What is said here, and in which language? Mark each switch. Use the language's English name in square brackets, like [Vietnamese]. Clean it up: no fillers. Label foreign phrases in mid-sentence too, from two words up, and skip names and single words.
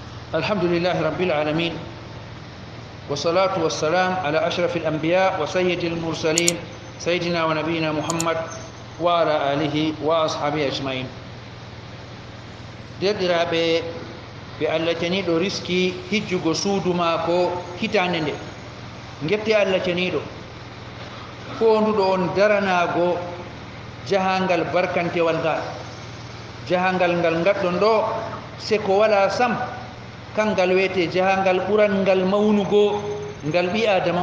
[Arabic] الحمد لله رب العالمين والصلاة والسلام على أشرف الأنبياء وسيد المرسلين سيدنا ونبينا محمد وعلى آله وأصحابه أجمعين. [Fula] derɗiraɓe ɓe allah ceniɗo riski hijjugo suudu maako hitande nde gette allah ceniɗo fonduɗo on daranago jahangal barkantewal ngal jahangal ngal gaɗɗon ɗo seko wala sam kangal wiyete jahangal ɓurangal mawnugo ngal ɓi adama